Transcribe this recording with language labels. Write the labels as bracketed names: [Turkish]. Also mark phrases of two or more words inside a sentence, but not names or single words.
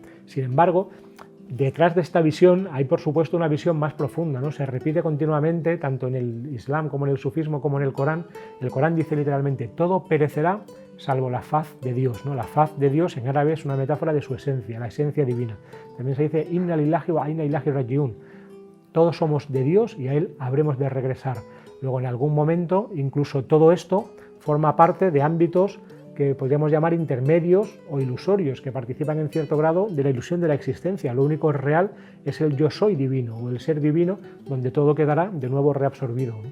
[Spanish] Sin embargo, detrás de esta visión hay, por supuesto, una visión más profunda, ¿no? Se repite continuamente, tanto en el Islam como en el sufismo como en el Corán. El Corán dice literalmente, todo perecerá salvo la faz de Dios, ¿no? La faz de Dios en árabe es una metáfora de su esencia, la esencia divina. También se dice, [Arabic] إنا لله وإنا إليه راجعون. [Spanish] Todos somos de Dios y a Él habremos de regresar. Luego, en algún momento, incluso todo esto forma parte de ámbitos que podríamos llamar intermedios o ilusorios, que participan en cierto grado de la ilusión de la existencia. Lo único real es el yo soy divino, o el ser divino, donde todo quedará de nuevo reabsorbido, ¿no?